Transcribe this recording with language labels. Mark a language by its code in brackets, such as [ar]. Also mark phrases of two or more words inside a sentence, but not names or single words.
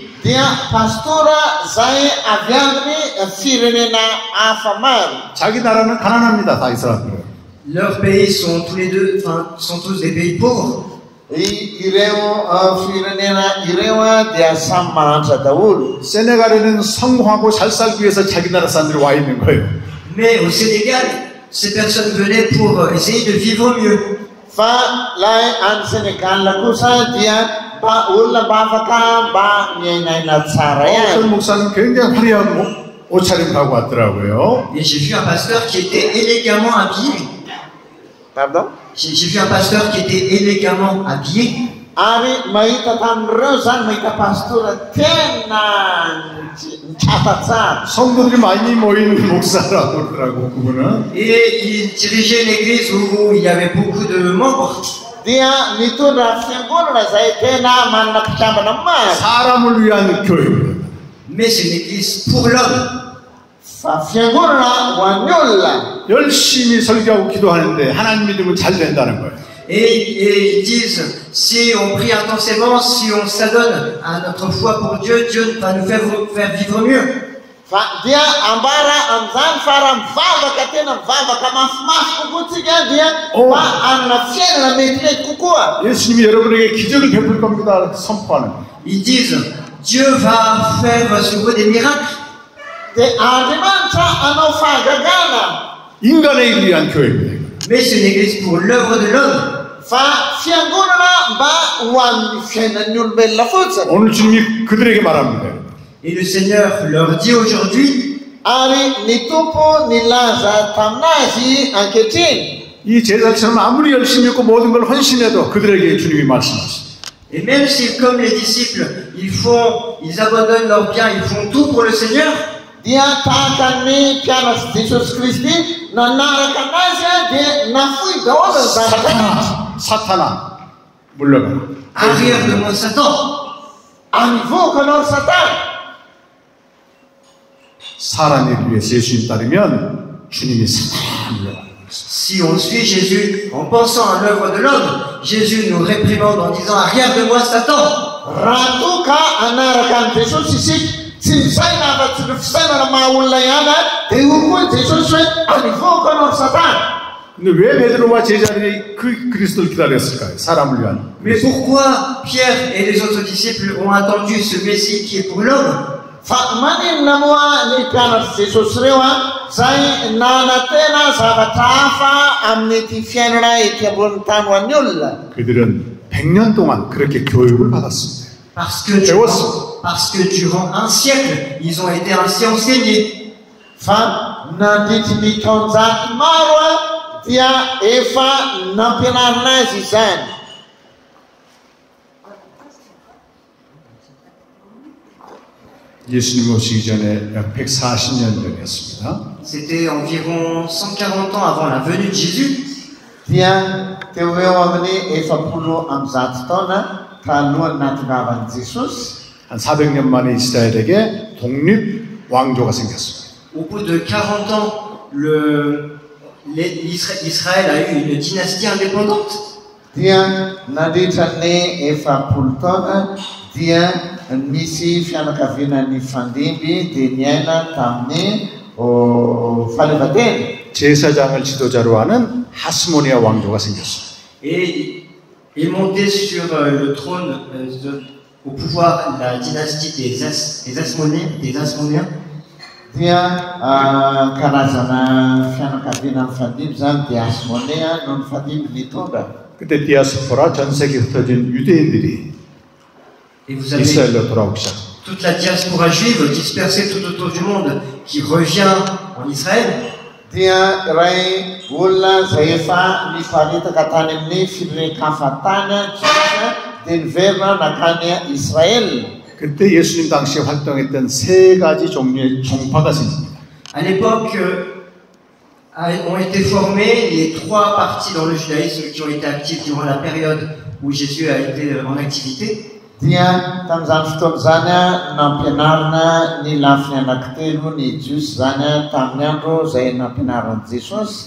[mg] dia pastora zay avy amin'ny firenena hafa maro. [ko] 자기 나라는 가난합니다 다 이 사람들은. [fr] Leurs pays sont sont tous des pays pauvres. [mg] ireo firenena ireo dia samy mahantra daholo. [ko] 세네갈에는 성공하고 잘 살기 위해서 자기 나라 사람들이 와 있는 거예요. [fr] Mais au Sénégal, ces personnes venaient pour essayer de vivre mieux. [mg] fa lay any Sénégal kosa dia olona mba afaka mba miainaina tsara ihany. [ko] 어떤 목사님 굉장히 화려한 옷차림 하고 왔더라고요. [fr] Et j'ai vu un pasteur qui était élégamment habillé. Pardon? J'ai vu un pasteur qui était élégamment habillé. [mg] Ary mahita tamin'ireo zany mahita pastora tena mitsapa tsara. [ko] 성도들이 많이 모이는 목사라고 그러더라고 그분은. [fr] Et il dirigeait une église où il y avait beaucoup de membres. [mg] dia mitondra fiangonana zay tena manana mpitambana maro. [ko] 사람을 위한 교회입니다. [fr] Mais c'est une église pour l'homme. [mg] fa fiangonana ho an'ny olona. [ko] 열심히 설교하고 기도하는데 하나님 믿으면 잘 된다는 거예요. [fr] Et ils disent, si on prie intensément, si on s'adonne à notre foi pour Dieu, Dieu va nous faire vivre mieux. [mg] fa dia ambara am'zany fa raha mivavaka tena mivavaka mafimafy kokoa tsika dia mba anana fiainana metimety kokoa. [ko] 예수님이 여러분에게 기적을 베풀 겁니다. 선포하는 거예요. [fr] Ils disent, Dieu va faire sur vous des miracles. [mg] dia Andriamanitra anao fahagagana. [ko] 인간의 일을 위한 교회입니다. [fr] Mais c'est une église pour l'œuvre de l'homme. [mg] fa fiangonana mba ho an'ny fiainan'ny olombelona fotsiny. [ko] 오늘 주님이 그들에게 말합니다. [fr] Et le Seigneur leur dit aujourd'hui, [mg] ary ny tompo nilaza taminazy ankehitriny. [ko] 이 제자처럼 아무리 열심히 했고 모든 걸 헌신해도 그들에게 주님이 말씀하십니다. [fr] et même si comme les disciples, ils abandonnent leurs biens, ils font tout pour le Seigneur, [mg] dia tahaka ny mpianatry Jesosy Kristy nanaraka anazy dia nafoy daholo ny zavatra. [ko] 사탄아 물러가라. [fr] arrière de moi Satan. [mg] Anivoaka anao Satana. [ko] 사람 일을 위해서 예수님 따르면 주님이 사탄 물러가라. [fr] Si on suit Jésus en pensant à l'œuvre de l'homme, Jésus nous réprimande en disant arrière de moi Satan. [mg] raha toa ka anaraka an' Jesosy isika tsy misaina afa-tsy ny fisainana maha olona ihany dia io koa Jesosy hoe anivoaka anao Satana. [ko] 근데 왜 베드로와 제자들이 그 그리스도를 기다렸을까요? 사람을 위한. [fr] Mais pourquoi Pierre et les autres disciples ont attendu ce Messie qui est pour l'homme? [mg] fa maninona moa ny mpianatry Jesosy reo zay nana tena zavatra hafa amin'ny ty fiainana ety ambony tany ho an'ny olona. [ko] 그들은 100년 동안 그렇게 교육을 받았습니다. [fr] Parce que durant un siècle, ils ont été ainsi enseignés. [mg] Fa nandritry taonjato maro a dia efa nampianarina azy izany. [ko] 예수님 오시기 전에 140년 전이었습니다. [fr] C'était environ 140 ans avant la venue de Jésus. [mg] Dia teo eo amin'ny 70 taona talohan'ny natongavan'i Jesosy. [ko] 한 400년 만에 이스라엘에게 독립 왕조가 생겼습니다. [fr] Au bout de 40 ans, Israël a eu une dynastie indépendante. [mg] Dia nandritra ny 70 taona dia misy fianakaviana ny fandimby dia niaina tamin'ny fahaleovantena. [ko] 제사장을 지도자로 하는 하스모니아 왕조가 생겼습니다. [fr] Et est monté sur le trône, au pouvoir, la dynastie des Hasmonéens. [mg] Dia karazana fianakaviana ny fandimby zany dia Hasmonéa no ny fandimby nitondra. [ko] 그때 디아스포라 전 세계에 흩어진 유대인들이 [fr] Et vous avez [ko] 이스라엘로 돌아오기 시작. [fr] toute la diaspora juive dispersée tout autour du monde qui revient en Israël. [mg] Dia ray olona zay efa niparitaka tany amin'ny firenekafatany juifs dia niverina nakany Israël. [ko] 그때 예수님 당시에 활동했던 세 가지 종류의 종파가 생깁니다. [fr] À l'époque, ont été formées les trois parties dans le judaïsme qui ont été actives durant la période où Jésus a été en activité. [mg] Dia tamin'izany fotoana zany nampianarina ny lafiny anankitelo ny jiosy zany tamin'ny andro zay nampianaran'i Jesosy.